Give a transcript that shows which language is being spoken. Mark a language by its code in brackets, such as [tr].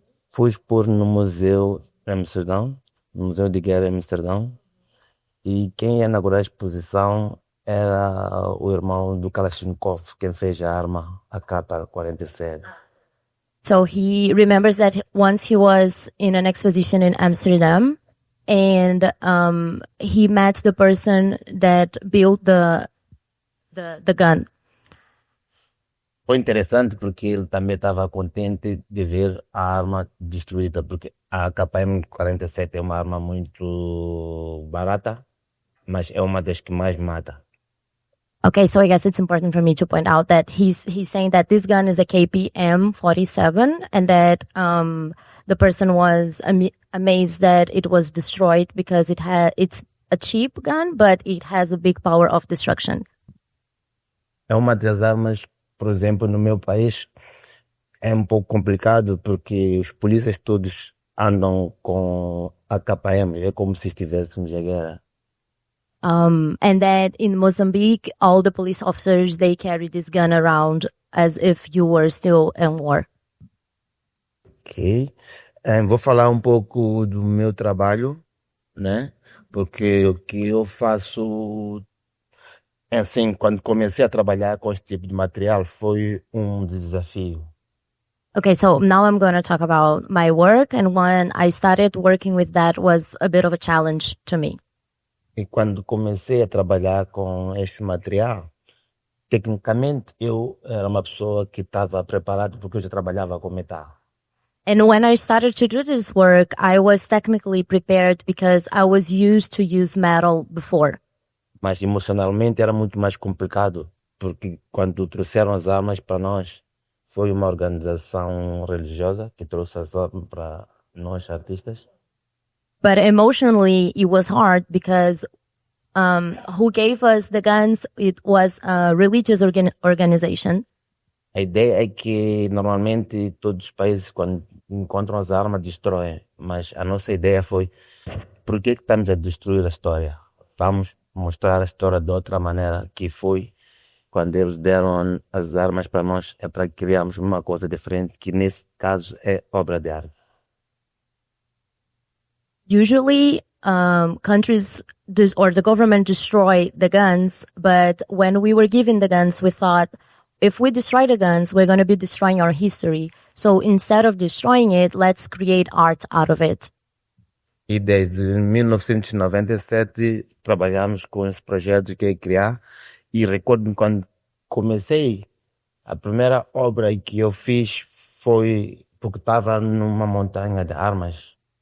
[pt] Fui expor no museu em Amsterdão, no Museu de Guerra em Amsterdão, e quem ia inaugurar a exposição era o irmão do Kalashnikov, quem fez a arma, a AK-47. [en] So he remembers that once he was in an exposition in Amsterdam, and he met the person that built the gun. [pt] Foi interessante porque ele também estava contente de ver a arma destruída, porque a KM-47 é uma arma muito barata, mas é uma das que mais mata. [en] Okay, so I guess it's important for me to point out that he's saying that this gun is a KPM 47 and that the person was amazed that it was destroyed because it's a cheap gun, but it has a big power of destruction. [pt] É uma das armas, por exemplo, no meu país, é um pouco complicado porque os polícias todos andam com a KM, é como se estivéssemos a guerra. [en] And that in Mozambique, all the police officers, they carry this gun around as if you were still in war. Ok. [pt] Vou falar um pouco do meu trabalho, né? Porque o que eu faço, assim, quando comecei a trabalhar com esse tipo de material, foi um desafio. [en] Okay, so now I'm going to talk about my work. And when I started working with that was a bit of a challenge to me. [pt] E quando comecei a trabalhar com este material, tecnicamente eu era uma pessoa que estava preparada porque eu já trabalhava com metal. [en] And when I started to do this work, I was technically prepared because I was used to use metal before. [pt] Mas emocionalmente era muito mais complicado, porque quando trouxeram as armas para nós, foi uma organização religiosa que trouxe as armas para nós artistas. [en] But emotionally, it was hard because who gave us the guns, it was a religious organization. [pt] A ideia é que normalmente todos os países, quando encontram as armas, destroem. Mas a nossa ideia foi, por que estamos a destruir a história? Vamos mostrar a história de outra maneira, que foi quando eles deram as armas para nós, é para criarmos uma coisa diferente, que nesse caso é obra de arte. [en] Usually, countries or the government destroy the guns, but when we were given the guns, we thought, if we destroy the guns, we're going to be destroying our history. So instead of destroying it, let's create art out of it. [pt] E desde 1997 trabalhamos com esse projeto que é criar. E recordo quando comecei, a primeira obra que eu fiz foi porque estava numa montanha de armas.